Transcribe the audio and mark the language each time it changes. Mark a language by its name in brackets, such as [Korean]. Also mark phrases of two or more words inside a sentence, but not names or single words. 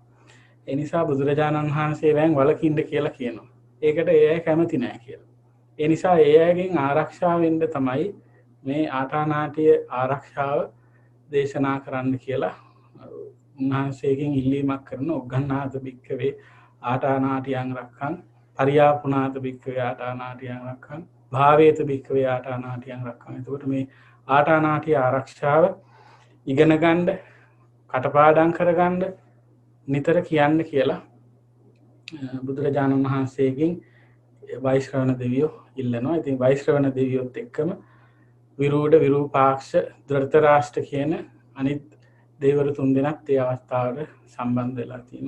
[Sinhala] ඒ නිසා බුදුරජාණන් වහන්සේ වැන් වලකින්න කියලා කියනවා. ඒකට ඒ අය කැමති නෑ කියලා. ඒ නිසා ඒ අයගෙන් ආරක්ෂා වෙන්න තමයි මේ ආටානාටිය ආරක්ෂාව දේශනා කරන්න කියලා උන්වහන්සේගෙන් ඉල්ලීමක් කරන [Pali] උග්ගණ්ණාත භික්ඛවේ ආටානාටියං රක්ඛං පරියාපුනාත භික්ඛවේ ආටානාටියං රක්ඛං භාවේත භික්ඛවේ ආටානාටියං රක්ඛං. [Sinhala] එතකොට මේ ආටානාටිය ආරක්ෂාව ඉගෙන ගන්න, කටපාඩම් කරගන්න නිතර කියන්න කියලා බුදුරජාණන් වහන්සේගෙන් වෛශ්‍රවණ දෙවියෝ ඉල්ලනවා. ඉතින් වෛශ්‍රවණ දෙවියොත් එක්කම විරූඩ, විරූපාක්ෂ, ධෘතරාෂ්ට්‍ර කියන අනිත් දෙවිවරු තුන්දෙනාත් ඒ අවස්ථාවට සම්බන්ධ වෙලා තියෙනවා.